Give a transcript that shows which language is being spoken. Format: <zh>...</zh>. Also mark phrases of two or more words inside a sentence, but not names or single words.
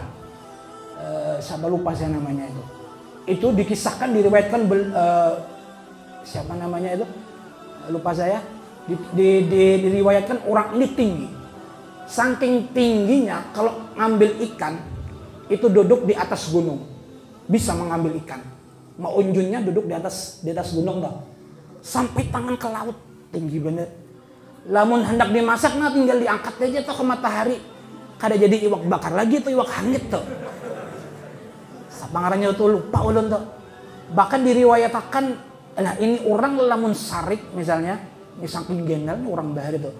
<id>Siapa lupa saya namanya itu. Itu dikisahkan, diriwayatkan siapa namanya itu? Lupa saya. Diriwayatkan orang ini tinggi. Saking tingginya kalau ngambil ikan itu duduk di atas gunung. Bisa mengambil ikan. Maunjunnya duduk di atas gunung toh. Sampai tangan ke laut, tinggi bener.</id> <bjn>Lamun hendak dimasak nah tinggal diangkat aja tuh ke matahari. Kada jadi iwak bakar lagi tuh, iwak hangit tuh. Sapangarannya tuh lupa ulun tuh. Bahkan diriwayatakan, nah ini orang lamun sarik misalnya, ini saking genal orang bahari tuh.</bjn>